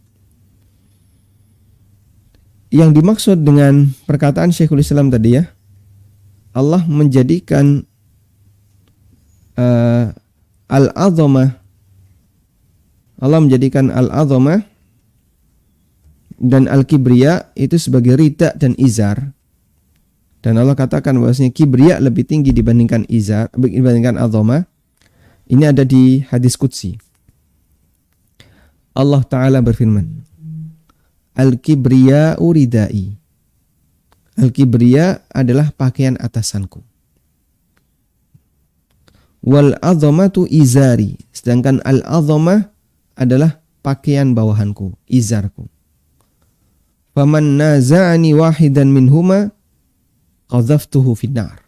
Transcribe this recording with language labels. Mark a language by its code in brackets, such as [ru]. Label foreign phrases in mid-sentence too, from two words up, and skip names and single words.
[id] Yang dimaksud dengan perkataan Syekhul Islam tadi ya, Allah menjadikan al-azamah, Allah menjadikan al-azamah dan al-kibriya itu sebagai rida dan izar. Dan Allah katakan bahwasanya kibriya lebih tinggi dibandingkan izar, dibandingkan azamah. Ini ada di hadis qudsi. Allah Ta'ala berfirman, [ar] الكبرياء ردائي. [id] Al-kibriya adalah pakaian atasanku. [ar] والعظمة إزاري. [id] Sedangkan al-azamah adalah pakaian bawahanku, izarku. [ar] فمن نازعني واحدا منهما قذفته في النار.